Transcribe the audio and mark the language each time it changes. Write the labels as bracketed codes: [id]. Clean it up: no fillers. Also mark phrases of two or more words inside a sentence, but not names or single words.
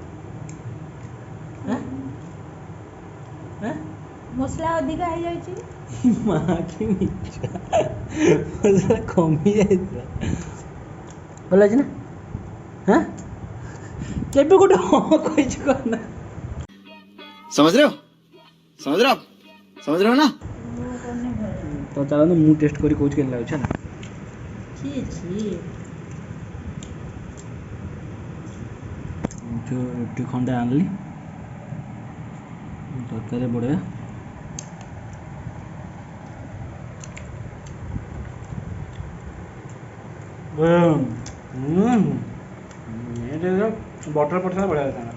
[or] ମସଲା ଅଧିକା ହେଇଯାଇଛି। ମା କି ମିଛ, ମସଲା କମି ଯାଇଥିଲା। ଭଲ ଅଛି ନା? କେବେ ଗୋଟେ ହଁ କହିଛୁ କହ ନା? [hi] समझ रहे हो? समझ रहे हो आप? समझ रहे हो ना? [or] ତ ଚାଲନ୍ତୁ ମୁଁ ଟେଷ୍ଟ କରି କହୁଛି କେମିତି ଲାଗୁଛି ହେଲା। ଯେଉଁ ରୁଟି ଖଣ୍ଡେ ଆଣିଲି, ତରକାରୀ ବଢ଼ିଆ। ବଟର ପଡ଼ିଥିଲା ବଢ଼ିଆ ହେଇଥାନ୍ତା।